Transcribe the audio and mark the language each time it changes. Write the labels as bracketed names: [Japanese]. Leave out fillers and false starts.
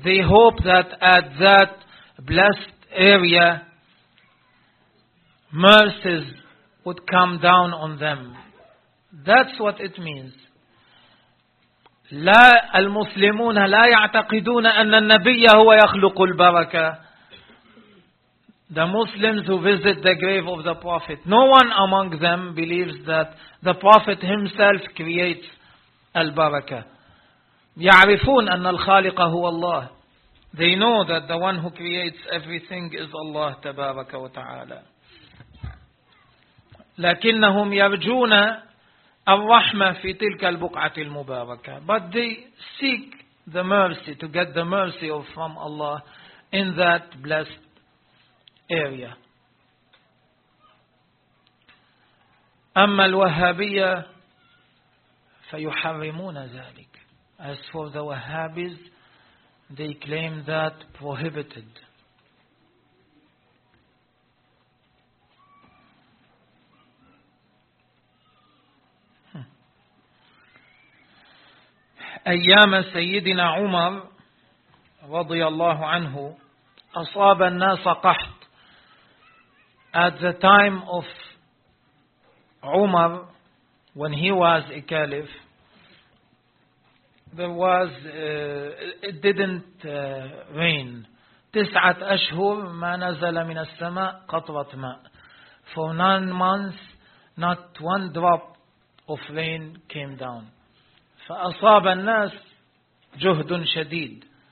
[English] They hope that at that blessed area, mercies would come down on them. That's what it means. [Arabic] لا المسلمون لا يعتقدون أن النبي هو يخلق البركة. [English] The Muslims who visit the grave of the Prophet, no one among them believes that the Prophet himself creates البركة. [Arabic] يعرفون أن الخالق هو الله. [English] They know that the one who creates everything is Allah [Arabic] تبارك وتعالى. لكنهم يرجون الرحمة في تلك البقعة المباركة. [English] But they seek the mercy to get the mercy of from Allah in that blessed area. [Arabic] أما الوهابية فيحرمون ذلك. [English] As for the Wahhabis, they claim that prohibited. [Arabic] أيام سيدنا عمر رضي الله عنه أصاب الناس قحط. [English] At the time of Umar, when he was a caliph, it didn't rain. [Arabic] تسعة أشهر ما نزل من السماء قطرة ماء. [English] For 9 months, not one drop of rain came down. [Arabic] فأصاب الناس جهد شديد.